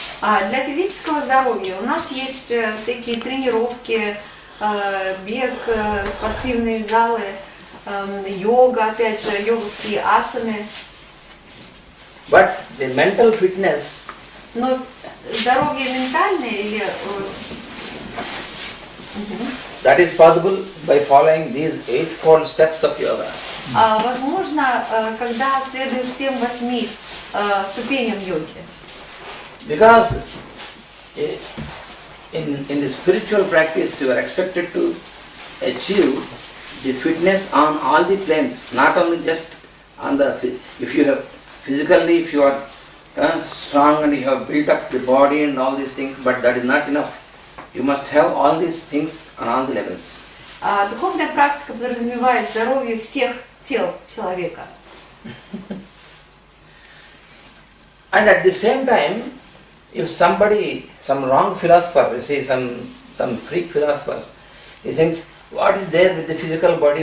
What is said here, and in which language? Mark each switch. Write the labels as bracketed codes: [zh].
[ru] Для физического здоровья у нас есть всякие тренировки, бег, спортивные залы, йога, опять же, йоговские асаны. [en] But the mental fitness, [ru] но здоровье ментальное или [en] that is possible by following these 8-fold steps of yoga. [ru] Возможно, когда следуешь всем 8 ступеням йоги. [en] Because in the spiritual practice you are expected to achieve the fitness on all the planes, not only just on the, if you have physically, if you are strong and you have built up the body and all these things, but that is not enough. You must have all these things on all the levels. [ru] Духовная практика подразумевает здоровье всех тел человека. [en] And at the same time, if somebody, some wrong philosopher, you see some freak philosophers, he thinks, what is there with the physical body?